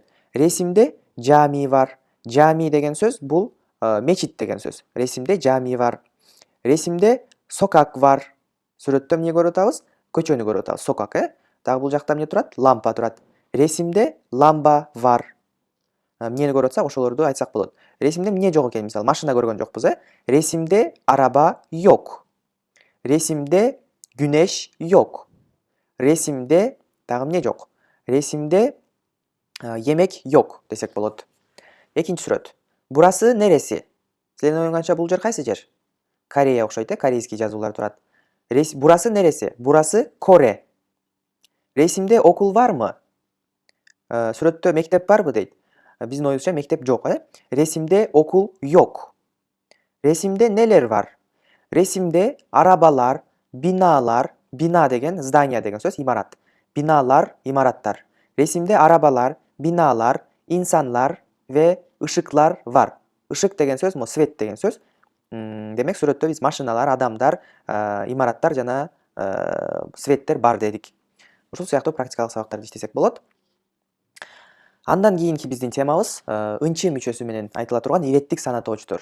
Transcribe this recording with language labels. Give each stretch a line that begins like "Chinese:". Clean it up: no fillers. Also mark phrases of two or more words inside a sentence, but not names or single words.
Turkish: Resimde cami var.
Kyrgyz: Cami деген сөз бул мечит деген сөз.
Turkish: Resimde cami var. Resimde sokak var.
Kyrgyz: Сүрөттө эмне көрүп атабыз? Көчөнү көрүп атабыз.
Turkish: Sokak,
Kyrgyz: Дагы бул жакта эмне турат? Лампа турат.
Turkish: Resimde lamba var.
Kyrgyz: Эмнени көрүп атсак, ошолорду айтсак болот. Resimde эмне жок экен? Мисалы, машина көргөн жокпуз,
Turkish: Resimde araba yok. Resimde güneş yok.
Kyrgyz: Resimde дагы эмне жок?
Turkish: Resimde yemek yok
Kyrgyz: десек болот. Экинчи сүрөт.
Turkish: Burası neresi?
Kyrgyz: Силердин оюңарча бул жер кайсы жер? Корея окшойт, корейский жазуулар турат.
Turkish: Burası neresi? Burası Kore. Resimde okul var mı?
Kyrgyz: Сүрөттө мектеп барбы дейт. Биздин оюбузча мектеп жок,
Turkish: Resimde okul yok. Resimde neler var? Resimde arabalar, binalar, bina
Kyrgyz: деген здание деген сөз, имарат.
Turkish: Binalar, imaratlar. Resimde arabalar, binalar, insanlar ve ışıklar var.
Kyrgyz: Işık деген сөз, свет деген сөз. Демек сүрөттө биз машиналар, адамдар, имараттар жана светтер бар дедик. Ушул сыяктуу практикалык сабактарды иштесек болот. Андан кийинки биздин темабыз ынчы мүчөсү менен айтыла турган иреттик санатоочтор.